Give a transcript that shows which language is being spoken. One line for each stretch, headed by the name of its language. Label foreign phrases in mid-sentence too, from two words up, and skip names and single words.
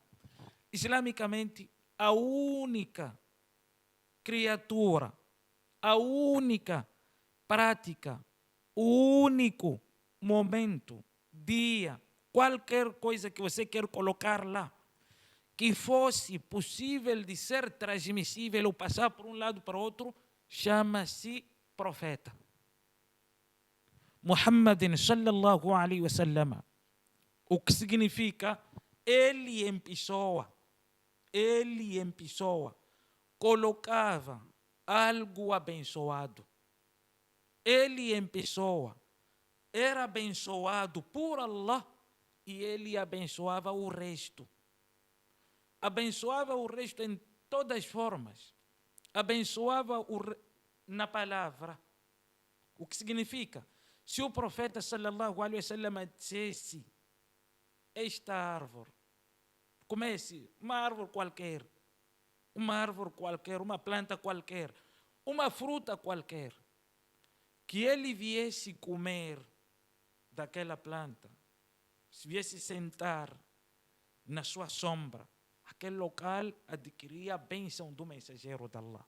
Portuguese: islamicamente, a única criatura, a única prática, o único momento, dia, qualquer coisa que você quer colocar lá, que fosse possível de ser transmissível ou passar por um lado para o outro, chama-se profeta.
Arabic: Muhammadin sallallahu alaihi wasallam.
Portuguese: O que significa ele em pessoa colocava algo abençoado. Ele em pessoa era abençoado por Allah e ele abençoava o resto. Abençoava o resto em todas as formas. abençoava na palavra. O que significa? Se o profeta
Arabic: sallallahu alaihi wasallam
Portuguese: dissesse esta árvore, comece uma árvore qualquer, uma planta qualquer, uma fruta qualquer, que ele viesse comer daquela planta, se viesse sentar na sua sombra, aquele local adquiria a bênção do mensageiro de Allah.